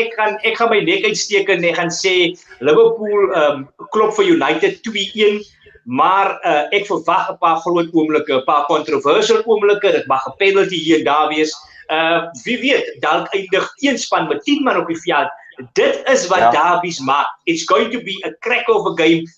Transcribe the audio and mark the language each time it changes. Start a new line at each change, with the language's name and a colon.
Afrikaans: Ek gaan my nek uitsteek en ek gaan sê Liverpool klop vir United 2-1. Maar ek verwag 'n paar groot oomblikke, 'n paar controversial oomblikke. Dit mag 'n penalty hier en daar wees. Wie weet, dalk eindig een span met 10 man op die veld. Dit is wat derbies maak.
English: It's going to be a crack of a game.